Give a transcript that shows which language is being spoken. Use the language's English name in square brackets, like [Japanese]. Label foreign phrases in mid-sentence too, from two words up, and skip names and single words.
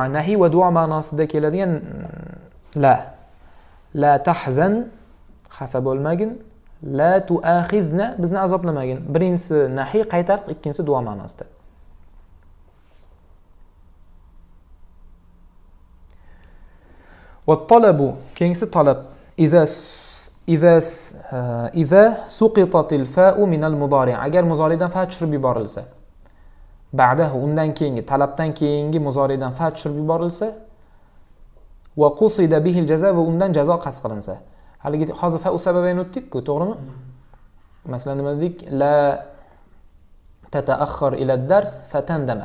[Uzbek] Nahi va du'a ma'nosida keladigan [Arabic] لا تحزن, [Uzbek] xafa bo'lmagin, [Arabic] لا تؤاخذنا, [Uzbek] bizni azoblamagin. Birinchisi nahi qaytariq, ikkinchisi duo ma'nosida. Va talabu, keyingisi talab. [Arabic] إذا سقطت الفاء من المضارع', [Uzbek] agar muzoridan fa tushirib yuborilsa. Ba'dahu, undan keyingi, talabdan keyingi muzoridan fa tushirib yuborilsa, [Arabic] وقصد به الجزاء, [Uzbek] va undan jazo qasd qilinsa. Haligi hozir fa sababayn o'tdik-ku, to'g'rimi? Masalan, nima dedik? [Arabic] لا تتأخر إلى الدرس فتندم.